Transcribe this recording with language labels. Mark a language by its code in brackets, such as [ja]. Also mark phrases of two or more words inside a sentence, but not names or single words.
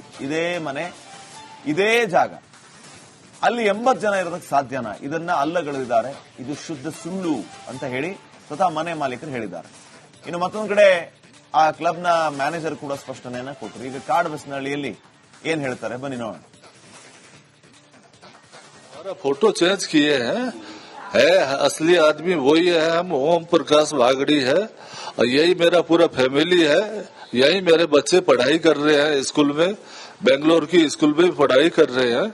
[kn] ಇದೇ ಮನೆ, ಇದೇ ಜಾಗ, ಅಲ್ಲಿ 80 ಜನ ಇರೋದಕ್ಕೆ ಸಾಧ್ಯನಾ? ಇದನ್ನ ಅಲ್ಲಗಳೆದಿದ್ದಾರೆ. ಇದು ಶುದ್ಧ ಸುಳ್ಳು ಅಂತ ಹೇಳಿ ಸ್ವತಃ ಮನೆ ಮಾಲೀಕರು ಹೇಳಿದ್ದಾರೆ. ಇನ್ನು ಮತ್ತೊಂದು ಕಡೆ ಆ ಕ್ಲಬ್ನ ಮ್ಯಾನೇಜರ್ ಕೂಡ ಸ್ಪಷ್ಟನೆಯನ್ನ ಕೊಟ್ಟರು. ಈಗ ಕಾಡಬಸನಹಳ್ಳಿಯಲ್ಲಿ ಏನ್ ಹೇಳ್ತಾರೆ ಬನ್ನಿ ನೋಡೋಣ. [en] photo change [hi] किए हैं, असली आदमी वही है, हम ओम प्रकाश बागड़ी है और यही मेरा पूरा फैमिली है. यही मेरे बच्चे पढ़ाई कर रहे हैं स्कूल में, बेंगलोर की स्कूल में पढ़ाई कर रहे हैं.